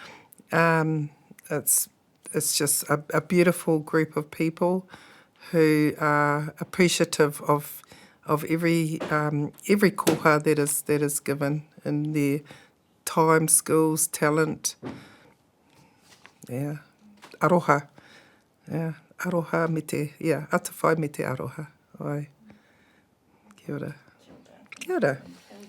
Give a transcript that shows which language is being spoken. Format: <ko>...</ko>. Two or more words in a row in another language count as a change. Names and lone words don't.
<en>It's just a beautiful group of people who are appreciative of every koha that is given in their time, skills, talent.</en> <mi>Aroha. Aroha me te, atawhai me te aroha. Ai. Kia ora. Kia ora.</mi>